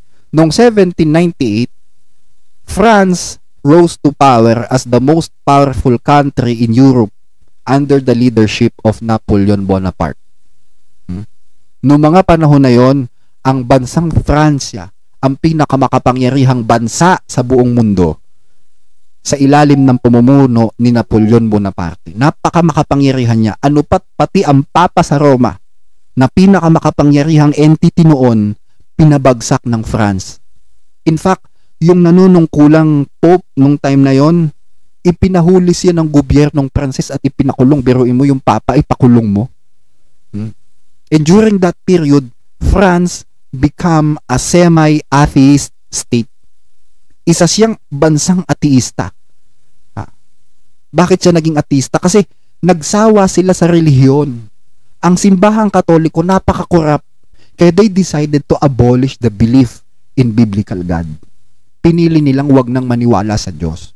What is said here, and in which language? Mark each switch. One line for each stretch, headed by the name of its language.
Filipino: Nung
English: 1798, France rose to power as the most powerful country in Europe under the leadership of Napoleon Bonaparte.
Filipino: Noong mga panahon na yon, ang bansang Fransya, ang pinakamakapangyarihang bansa sa buong mundo, sa ilalim ng pamumuno ni Napoleon Bonaparte. Napakamakapangyarihan niya. Ano pati ang Papa sa Roma, na pinakamakapangyarihang entity noon, pinabagsak ng France.
English: In fact,
Filipino: yung nanunungkulang Pope nung time na yon, ipinahuli siya ng gobyernong Pranses at ipinakulong. Biruin mo, yung Papa ipakulong mo.
English: And during that period, France become a semi-atheist state.
Filipino: Isa siyang bansang ateista. Bakit siya naging ateista? Kasi nagsawa sila sa relihiyon. Ang simbahang Katoliko napaka-corrupt, kaya
English: they decided to abolish the belief in biblical God.
Filipino: Pinili nilang wag nang maniwala sa Diyos.